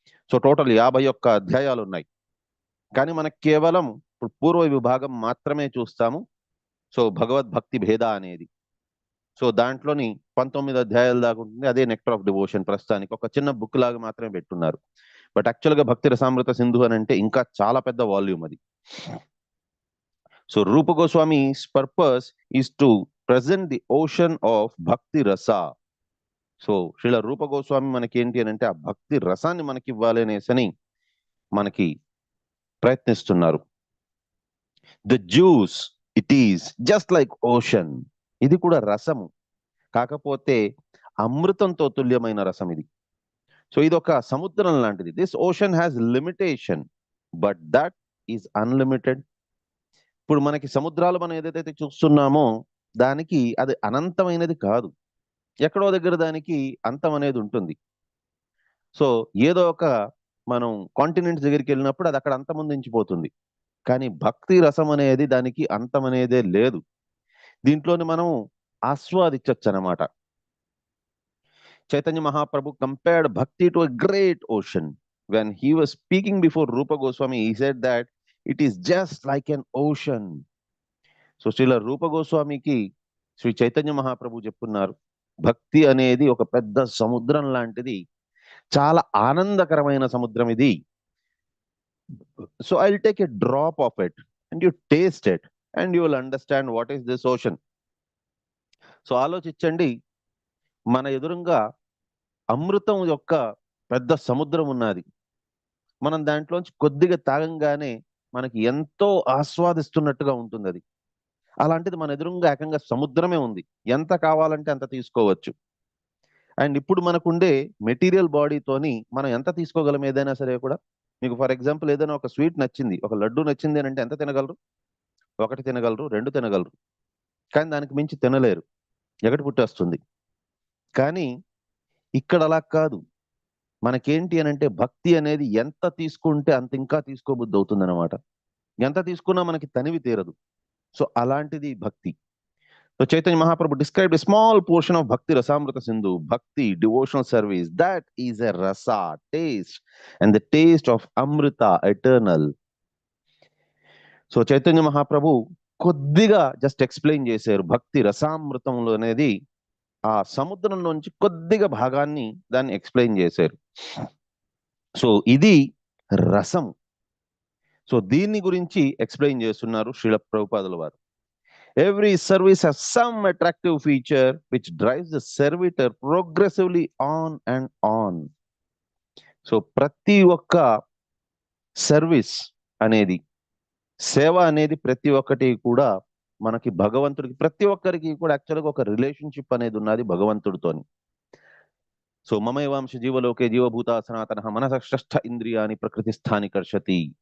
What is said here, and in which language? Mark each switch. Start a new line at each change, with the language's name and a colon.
Telugu: So total 51 అధ్యాయాలు ఉన్నాయి, కానీ మనకి కేవలం ఇప్పుడు పూర్వ విభాగం మాత్రమే చూస్తాము. సో భగవద్భక్తి భేద అనేది, సో దాంట్లోని 19 అధ్యాయాలు దాకా ఉంటుంది, అదే నెక్టర్ ఆఫ్ డివోషన్. ప్రస్తుతానికి ఒక చిన్న బుక్ లాగా మాత్రమే పెట్టున్నారు, బట్ యాక్చువల్గా భక్తి రసామృత సింధు అని అంటే ఇంకా చాలా పెద్ద వాల్యూమ్ అది.
English: So Rupa Goswami's purpose is to present the ocean of bhakti rasa.
Telugu: సో శ్రీల రూప గోస్వామి మనకి ఏంటి అని అంటే ఆ భక్తి రసాన్ని మనకి ఇవ్వాలి అనేసని మనకి ప్రయత్నిస్తున్నారు.
English: the juice it is just like ocean,
Telugu: ఇది కూడా రసము, కాకపోతే అమృతంతో తుల్యమైన రసం ఇది. సో ఇది ఒక సముద్రం లాంటిది.
English: This ocean has limitation but that is unlimited.
Telugu: ఇప్పుడు మనకి సముద్రాలు మనం ఏదైతే చూస్తున్నామో దానికి అది అనంతమైనది కాదు, ఎక్కడో దగ్గర దానికి అంతం అనేది ఉంటుంది. సో ఏదో ఒక మనం కాంటినెంట్స్ దగ్గరికి వెళ్ళినప్పుడు అది అక్కడ అంతమొందించిపోతుంది, కానీ భక్తి రసం అనేది దానికి అంతం అనేదే లేదు, దీంట్లోని మనం ఆస్వాదించవచ్చు అన్నమాట.
English: Chaitanya Mahaprabhu compared bhakti to a great ocean. When he was speaking before Rupa Goswami, he said that it is just like an ocean.
Telugu: So Srila Rupa Goswami ki Sri Chaitanya Mahaprabhu చెప్తున్నారు, భక్తి అనేది ఒక పెద్ద సముద్రం లాంటిది, చాలా ఆనందకరమైన సముద్రం ఇది.
English: So I will take a drop of it and you taste it and you will understand what is this ocean.
Telugu: So ఆలోచించండి, మన ఎదురుగా అమృతం యొక్క పెద్ద సముద్రం ఉన్నది. మనం దాంట్లోంచి కొద్దిగా తాగంగానే మనకి ఎంతో ఆస్వాదిస్తున్నట్టుగా ఉంటుంది అది. అలాంటిది మన ఎదురుగా ఏకంగా సముద్రమే ఉంది. ఎంత కావాలంటే అంత తీసుకోవచ్చు. అండ్ ఇప్పుడు మనకుండే మెటీరియల్ బాడీతోని మనం ఎంత తీసుకోగలం ఏదైనా సరే కూడా. మీకు
English: for example
Telugu: ఏదైనా ఒక స్వీట్ నచ్చింది, ఒక లడ్డు నచ్చింది అని అంటే ఎంత తినగలరు? 1 తినగలరు, 2 తినగలరు. కానీ దానికి మించి తినలేరు, ఎగటి పుట్టేస్తుంది. కానీ ఇక్కడ అలా కాదు. మనకేంటి అని అంటే భక్తి అనేది ఎంత తీసుకుంటే అంత ఇంకా తీసుకోబుద్ధి అవుతుంది అనమాట. ఎంత తీసుకున్నా మనకి తనివి తీరదు. సో అలాంటిది భక్తి.
English: So Chaitanya Mahaprabhu described a small portion of Bhakti Rasamrita Sindhu, Bhakti, devotional service. That is a rasa, taste, and the taste of Amrita, eternal.
Telugu: So Chaitanya Mahaprabhu కొద్దిగా జస్ట్ ఎక్స్ప్లెయిన్ చేశారు. భక్తి రసామృతంలో అనేది ఆ సముద్రం నుంచి కొద్దిగా భాగాన్ని దాన్ని ఎక్స్ప్లెయిన్ చేశారు. సో ఇది రసం. సో దీన్ని గురించి ఎక్స్ప్లెయిన్ చేస్తున్నారు శ్రీల ప్రభుపాదుల వారు.
English: Every service has some attractive feature which drives the servitor progressively on and on.
Telugu: So ప్రతి ఒక్క సర్వీస్ అనేది, సేవ అనేది ప్రతి ఒక్కటి కూడా మనకి భగవంతుడికి, ప్రతి ఒక్కరికి కూడా యాక్చువల్గా ఒక రిలేషన్షిప్ అనేది ఉన్నది భగవంతుడితోని.
Sanskrit: సో మమైవాంశ జీవలోకే జీవభూత సనాతన మనస షష్ఠ ఇంద్రియాని ప్రకృతి స్థాని కర్షతి.